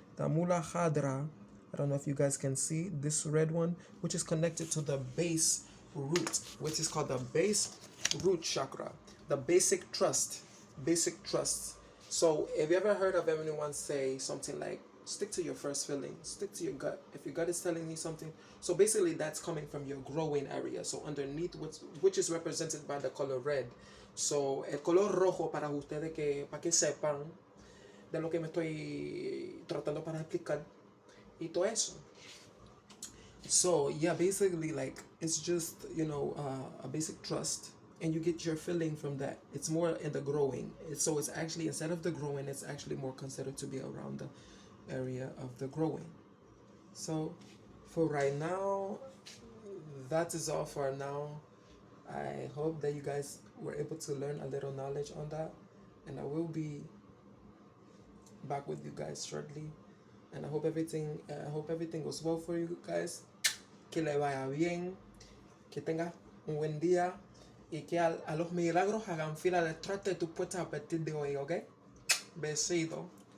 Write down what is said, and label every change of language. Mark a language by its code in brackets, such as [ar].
[en] The mulahadra. I don't know if you guys can see this red one, which is connected to the base root, which is called the base root chakra. The basic trust. Basic trust. So, have you ever heard of anyone say something like, stick to your first feeling, stick to your gut? If your gut is telling you something, so basically that's coming from your growing area. So underneath, which is represented by the color red. [es] So el color rojo, para ustedes, para que sepan de lo que me estoy tratando para explicar y todo eso. [en] So yeah, basically, like, it's just, a basic trust, and you get your feeling from that. It's more in the growing. So it's actually, instead of the growing, it's actually more considered to be around the area of the growing. So for right now, that is all for now. I hope that you guys were able to learn a little knowledge on that, and I will be back with you guys shortly. And I hope everything goes well for you guys. [es] Que le vaya bien, que tengas un buen día, y que a los milagros hagan fila detrás de tu puerta a partir de hoy, ¿ok? Besito.